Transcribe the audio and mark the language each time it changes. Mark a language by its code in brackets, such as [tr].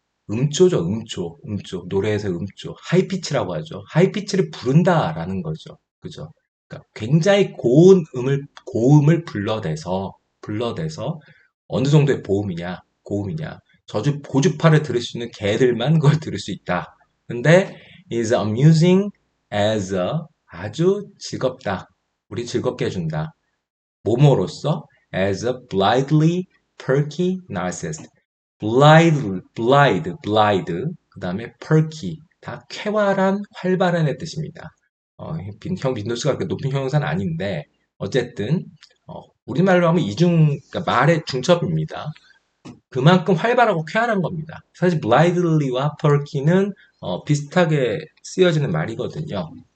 [ko] 음조죠, 음조. 노래에서 음조. 하이피치라고 하죠. 하이피치를 부른다라는 거죠. 그죠? 그러니까 굉장히 고음을 불러대서 어느 정도의 고음이냐. 고주파를 들을 수 있는 개들만 그걸 들을 수 있다. [en] 근데 is amusing as a [ko] 아주 즐겁다. 우리 즐겁게 해준다. 모모로서 [en] as a blithely perky narcissist. [ko] blithe, 그 다음에 perky, 다 쾌활한, 활발한의 뜻입니다. 빈도수가 그렇게 높은 형용사는 아닌데, 어쨌든, 우리말로 하면 그러니까 말의 중첩입니다. 그만큼 활발하고 쾌활한 겁니다. 사실 blithely와 perky는 비슷하게 쓰여지는 말이거든요.